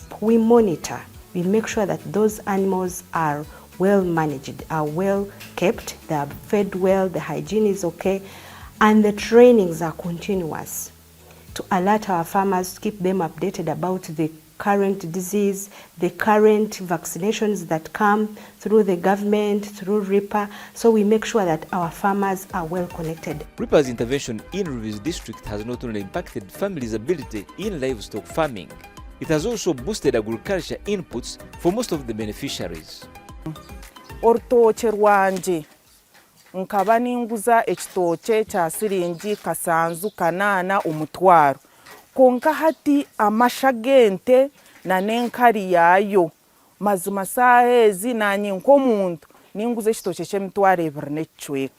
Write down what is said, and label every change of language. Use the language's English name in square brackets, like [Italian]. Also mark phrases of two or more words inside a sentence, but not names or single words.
[English] We monitor, we make sure that those animals are well managed, are well kept, they are fed well, the hygiene is okay, and the trainings are continuous to alert our farmers, to keep them updated about the current disease, the current vaccinations that come through the government, through RIPA, so we make sure that our farmers are well connected. RIPA's intervention in Rubirizi District has not only impacted families' ability in livestock farming, it has also boosted agriculture inputs for most of the beneficiaries. [Nyankole] Orutookye rwanje nkaba ninguza ekitookye kya siringi kasanzu kanaana omutwaro, konka hati amasha g'ente na n'enkari yaayo mazima saaha ezi nanye nk'omuntu ninguza ekitookye ky'emitwaro 2 n'ekicweka.